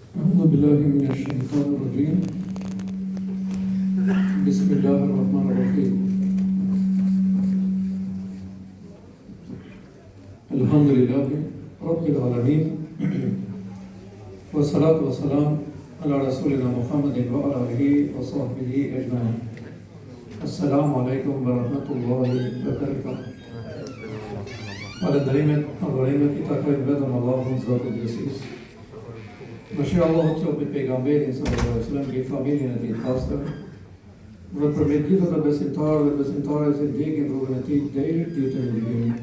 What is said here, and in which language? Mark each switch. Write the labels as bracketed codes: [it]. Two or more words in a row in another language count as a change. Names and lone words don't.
[ar] أعوذ بالله من الشيطان الرجيم بسم الله الرحمن الرحيم الحمد لله رب العالمين والصلاة والسلام على رسولنا محمد وعلى آله وصحبه أجمعين السلام عليكم ورحمة الله وبركاته [sq] Falënderimet, adhurimet I takojnë vetëm Allahun Zotit Gjësisë. Mëshira Allahut qoftë mbi pejgamberin [ar] صلى الله عليه وسلم, [sq] mbi familjen e tij të pastër, dhe për me gjithë të besimtarë dhe besimtare që ndjekin rrugën e tij deri ditën e gjykimit.